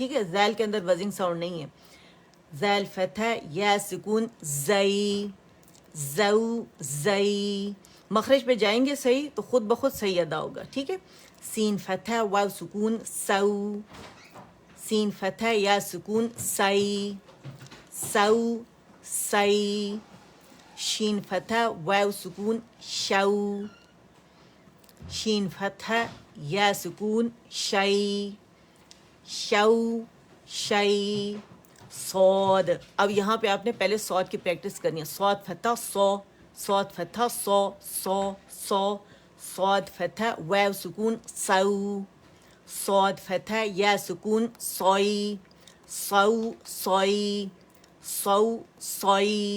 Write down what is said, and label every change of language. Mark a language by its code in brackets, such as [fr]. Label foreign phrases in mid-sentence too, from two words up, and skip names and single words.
[ur] ٹھیک ہے، زال کے اندر بزنگ ساؤنڈ نہیں ہے. زال فتح یا سکون زئی زو زئی. مخرج پہ جائیں گے صحیح تو خود بخود صحیح ادا ہوگا. ٹھیک ہے. سین فتح واو سکون سو، سین فتح یا سکون سئی سو سئی. شین فتح واو سکون شو، شین فتح یا سکون شئی شو شئی. صاد. اب یہاں پہ آپ نے پہلے صاد کی پریکٹس کرنی ہے. صاد فتح سو، صاد فتح سو سو سو. صاد فتح واو سکون سو، صاد فتح یا سکون سوئی سو سوئی سو سوئی.